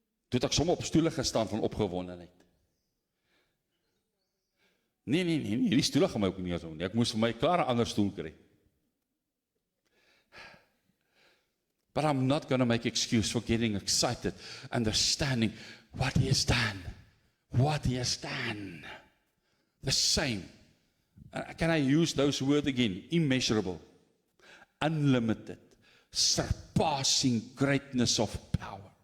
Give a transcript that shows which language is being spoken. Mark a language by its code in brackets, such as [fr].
[af] Toe het ek sommer op stoele gestaan van opgewondenheid. Nee, die stoele gaan my ook nie so nie. Ek moes vir my klaar 'n ander stoel kry. [en] But I'm not going to make excuse for getting excited, understanding what He has done. What He has done. The same. Can I use those words again? Immeasurable, unlimited, surpassing greatness of power.